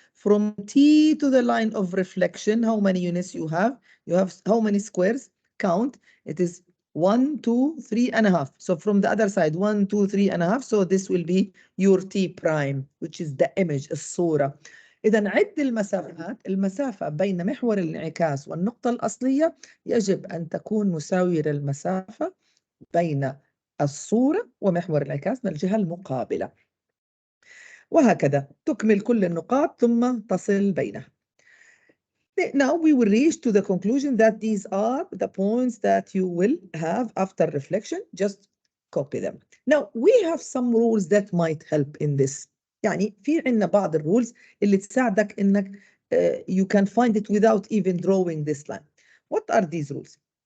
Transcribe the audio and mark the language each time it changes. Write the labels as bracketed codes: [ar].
[en] From T to the line of reflection, how many units you have? You have how many squares? Count. It is 1, 2, 3.5. So from the other side, 1, 2, 3.5. So this will be your T prime, which is the image, الصورة. [ar] إذا عد المسافات. المسافة بين محور الانعكاس والنقطة الأصلية يجب أن تكون مساوية للمسافة بين الصورة ومحور الانعكاس من الجهة المقابلة. وهكذا تكمل كل النقاط ثم تصل بينها. [en] Now we will reach to the conclusion that these are the points that you will have after reflection. Just copy them. Now we have some rules that might help in this. [ar] يعني في عندنا بعض الرولز اللي تساعدك انك [en] you can find it without even drawing this line. What are these rules?